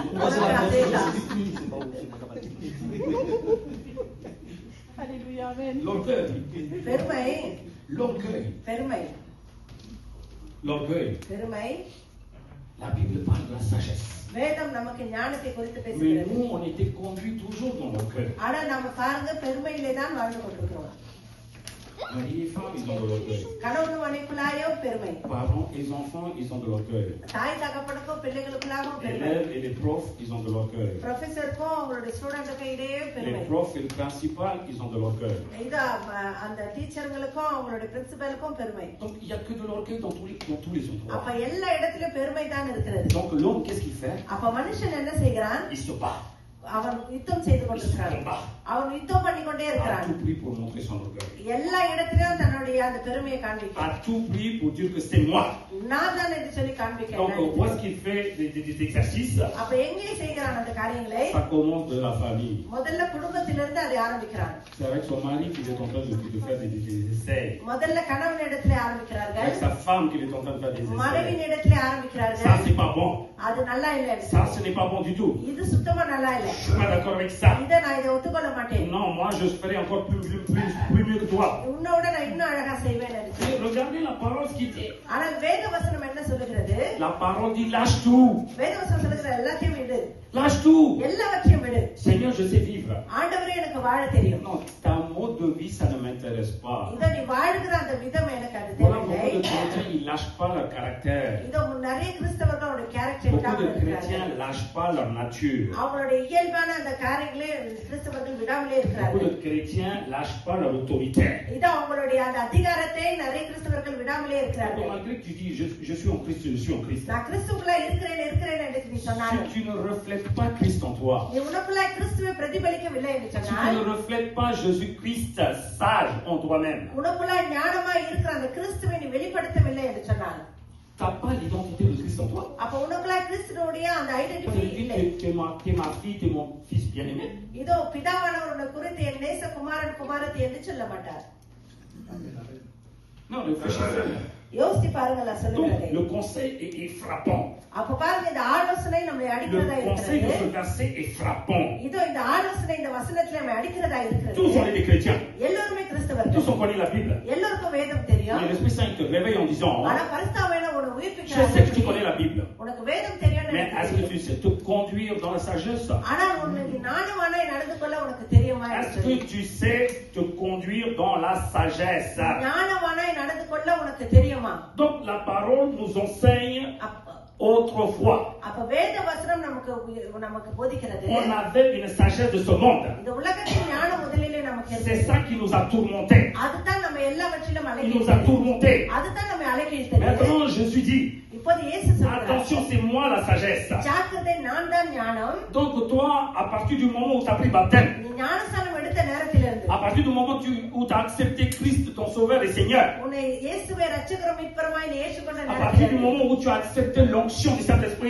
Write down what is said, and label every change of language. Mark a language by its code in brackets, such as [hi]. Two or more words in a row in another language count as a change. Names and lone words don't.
[ta] உனக்கு அதேதான். [fr] Alléluia, amen. L'orgueil. [ta] பெருமை [fr] L'orgueil. [ta] பெருமை [fr] L'orgueil. [ta] பெருமை. [fr] La Bible parle de la sagesse. [ta] வேதம் நமக்கு ஞானத்தை குறித்து [fr] Mais [ta] பேசுகிறது. [fr] nous, on était conduits toujours dans l'orgueil. [ta] ஆனா நம்ம பாருங்க பெருமையிலே தான் வாழ்ந்து கொண்டிருக்கிறோம். [fr] Mari et femme, ils ont de l'orgueil. [ta] கணவன் மனைவிக்குள்ளாயோ பெருமை, [fr] Parents et enfants, ils ont de l'orgueil. [ta] தாய் தகப்பனுக்கும் பிள்ளைகளுக்குள்ளாகவும் [fr] Les [ta] பெருமை, [fr] élèves et les profs, ils ont de l'orgueil. [ta] ப்ரொஃபஸருக்கும் அவங்களுடைய ஸ்டூடெண்ட்டுக்கும் இடையே பெருமை, [fr] Les profs et le principal, ils ont de l'orgueil. [ta] இது அந்த டீச்சருங்களுக்கும் அவங்களுடைய பிரின்சிபலுக்கும் பெருமை. [fr] Donc, il n'y a que de l'orgueil dans tous les [ta] அப்ப [fr] endroits. [ta] எல்லா இடத்திலும் பெருமை தான் இருக்கிறது. [fr] Donc, l'homme, qu'est-ce qu'il fait? [ta] அப்ப மனுஷன் என்ன செய்கிறான், [fr] Il se bat. [ta] அவன் யுத்தம் செய்து [fr] Il se [ta] கொண்டிருக்கிறான், [fr] combat. [ta] அவன் யுத்தம் பண்ணி கொண்டே [fr] À [ta] இருக்கிறான். [fr] tout prix pour montrer son orgueil. [ta] எல்லா இடத்திலும் தன்னுடைய அந்த பெருமையை காண்பிக்கிறான். [fr] À tout prix pour dire que c'est moi. [ta] நான் தான் என்று சொல்லி [fr] Donc, [ta] காண்பிக்கிறேன். [fr] où est-ce qu'il fait des exercices? [ta] அப்ப எங்கே செய்கிறான் அந்த காரியங்களை, [fr] Ça commence de la famille. [ta] முதல்ல குடும்பத்திலிருந்து அதை ஆரம்பிக்கிறான். [fr] C'est avec son mari qu'il est en train de faire des essais. [ta] முதல்ல கணவன் இடத்துல [fr] Avec [ta] ஆரம்பிக்கிறார்கள், [fr] sa femme qu'il est en train de faire des essais. [ta] மனைவியின் இடத்துல [fr] Ça, [ta] ஆரம்பிக்கிறார்கள். [fr] c'est pas bon. [ta] அது நல்லா இல்ல, [fr] Ça, ce n'est pas bon du tout. [ta] இது சுத்தமா நல்லா இல்ல, [fr] Je suis pas d'accord avec ça. [ta] இதை நான் இதை ஒத்துக்கொள்ள மாட்டேன், [fr] Non, moi, je ferai encore plus mieux que toi. [ta] உன்னோட நான் இன்னும் அழகா செய்வேன் என்று. [fr] Et regardez la parole, ce qu'il dit. [ta] ஆனால் வேத வசனம் என்ன சொல்லுகிறது, [fr] La parole dit, lâche tout. [ta] வேத வசனம் சொல்லுகிற எல்லாத்தையும் விடு, [fr] Lâche tout. [ta] எல்லாவற்றையும் விடு. [fr] Seigneur, je sais vivre. [ta] ஆண்டவரே எனக்கு வாழ தெரியும். [fr] Non, ta mode de vie, ça ne m'intéresse pas. [ta] இதை நீ வாழ்கிற அந்த விதம் எனக்கு அது [fr] Voilà, beaucoup de [ta] தேவையில்லை. [fr] chrétiens, ils lâchent pas leur caractère. [ta] இதோ நிறைய கிறிஸ்தவர்கள் அவருடைய கேரக்டர் [fr] Beaucoup [ta] விடாமல் [fr] de [ta] இருக்கிறார்கள். [fr] chrétiens lâchent pas leur nature. [ta] அவங்களுடைய இயல்பான அந்த காரியங்களே கிறிஸ்தவர்கள் விடாமலே [fr] Beaucoup [ta] இருக்கிறார்கள். [fr] de chrétiens lâchent pas leur autorité. [ta] இது அவங்களுடைய அந்த அதிகாரத்தை நிறைய கிறிஸ்தவர்கள் விடாமலே இருக்கிறார்கள். [fr] Malgré que tu dis, je suis en Christ, je suis en Christ. [ta] நான் கிறிஸ்துவுக்குள்ள இருக்கிறேன் என்று நீ சொன்னாலும், [fr] Si tu ne reflètes pas Christ en toi, [ta] நீ உனக்குள்ள கிறிஸ்துவை பிரதிபலிக்கவில்லை என்று [fr] si tu [ta] சொன்னால், [fr] ne reflètes pas Jésus-Christ sage en toi-même, [ta] உனக்குள்ள ஞானமாய் இருக்கிற அந்த கிறிஸ்துவை நீ வெளிப்படுத்தவில்லை என்று சொன்னால், [fr] tu n'as pas l'identité de Christ en toi. [ta] அப்ப உனக்குள்ள கிறிஸ்துவோடைய அந்த [fr] Tu [ta] ஐடென்டிட்டி இல்லை. [fr] es ma fille, tu es mon fils bien-aimé. [ta] இதோ பிதாவானவர் உன்னை குறித்து என் நேச குமாரன் குமாரத்தி என்று சொல்ல மாட்டார். [fr] Non, réfléchissez. [ta] யோசித்து பாருங்கள் நான் சொல்லுகிறதை. [fr] Donc, le conseil est frappant. [ta] அப்ப பாருங்க, இந்த ஆலோசனை நம்மை அடிக்கிறதா [fr] Le conseil de [ta] இருக்கிறது. [fr] ce verset est frappant. [ta] இதோ இந்த ஆலோசனை இந்த வசனத்துல நம்மை அடிக்கிறதா [fr] Tous on [ta] இருக்கிறது. [fr] est des chrétiens. [ta] எல்லோருமே கிறிஸ்தவர்கள், [fr] Tous on connaît la Bible. [ta] எல்லோருக்கும் வேதம் [fr] Mais [ta] தெரியும். [fr] l'Esprit Saint te réveille en disant, [ta] ஆனா பரிசுத்தாவியான உன்னை [fr] je sais que tu [ta] உயிர்ப்பிக்கிறார். [fr] connais la Bible. [ta] உனக்கு வேதம் தெரியும். [fr] Mais est-ce que tu sais te conduire dans la sagesse? [ta] ஆனா உனக்கு ஞானமானாய் நடந்து கொள்ள உனக்கு தெரியுமா என்று [fr] Est-ce [ta] சொல்லி. [fr] que tu sais te conduire dans la sagesse? [ta] ஞானமானாய் நடந்து கொள்ள உனக்கு தெரியுமா? [fr] Donc la parole nous enseigne autrefois. [ta] அப்ப வேத வசனம் நமக்கு போதிக்கிறது. [fr] On avait une sagesse de ce monde. [ta] இந்த உலகத்தின் ஞானம் முதலிலே நமக்கு [fr] C'est [ta] இருந்தது. [fr] ça qui nous a tourmentés. [ta] அதுதான் நம்ம எல்லாவற்றிலும் [fr] Il [ta] அழகி [fr] nous a tourmentés. [ta] அதுதான் நம்ம அழகி இருக்கிறது. [fr] Maintenant, Jésus dit, [ta] இப்போது இயேசு சொல்றார், [fr] attention, c'est moi la sagesse. [ta] ஜாக்கிரதை, நான் தான் ஞானம். [fr] Donc toi, à partir du moment où tu as pris baptême, [ta] நீ ஞானஸ்நானம் எடுத்த நேரத்திலிருந்து, [fr] à partir du moment où tu as accepté Christ, ton sauveur et Seigneur, [ta] உன்னை இயேசுவை இரட்சகரும் மீட்பருமாய் நீ ஏற்றுக்கொண்ட [fr] à partir du [ta] நேரத்திலிருந்து, [fr] moment où tu as accepté l'onction du Saint-Esprit,